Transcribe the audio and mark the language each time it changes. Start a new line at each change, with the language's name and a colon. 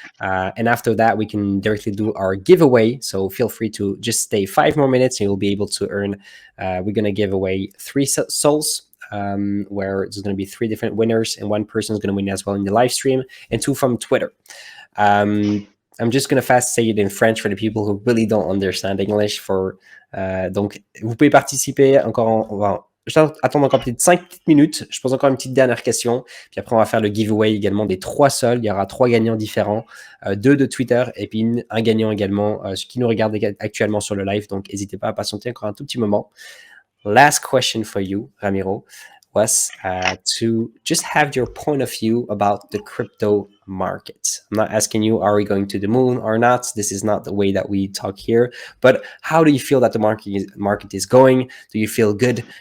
English: And after that, we can directly do our giveaway. So feel free to just stay 5 more minutes and you'll be able to earn. We're going to give away 3 souls, where there's going to be 3 different winners, and 1 person is going to win as well in the live stream, and 2 from Twitter. I'm just going to fast say it in French for the people who really don't understand English.
French: Donc, vous pouvez participer encore. On va attendre encore peut-être 5 petites minutes. Je pose encore une petite dernière question. Puis après, on va faire le giveaway également des 3 sols. Il y aura 3 gagnants différents, 2 de Twitter et puis un gagnant également, ceux qui nous regardent actuellement sur le live. Donc, n'hésitez pas à patienter encore un tout petit moment.
English: Last question for you, Ramiro, was to just have your point of view about the crypto market. I'm not asking you, are we going to the moon or not? This is not the way that we talk here. But how do you feel that the market is going? Do you feel good?